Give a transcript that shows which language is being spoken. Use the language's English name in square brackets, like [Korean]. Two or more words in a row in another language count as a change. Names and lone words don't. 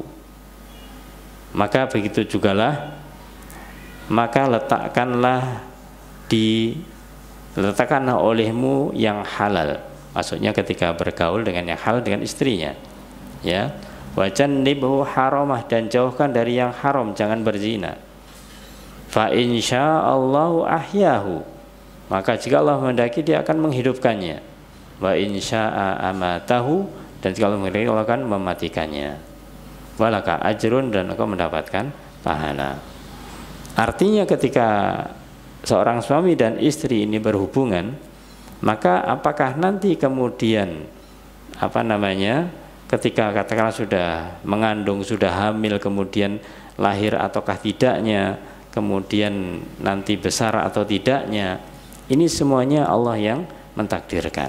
[Indonesian] Maka begitu jugalah, maka letakkanlah olehmu yang halal. Maksudnya ketika bergaul dengan yang halal dengan istrinya, ya. [Arabic] وجنبه حرامه, [Indonesian] dan jauhkan dari yang haram, jangan berzina. [Arabic] فإن شاء الله أحياه. [Indonesian] Maka jika Allah menghendaki, dia akan menghidupkannya. [Arabic] وإن شاء أماته, [Indonesian] dan jika Allah menghendaki, Allah akan mematikannya. [Arabic] ولك أجر, [Indonesian] dan engkau mendapatkan pahala. Artinya ketika seorang suami dan istri ini berhubungan, maka apakah nanti kemudian ketika katakanlah sudah mengandung, sudah hamil, kemudian lahir ataukah tidaknya, kemudian nanti besar atau tidaknya, ini semuanya Allah yang mentakdirkan.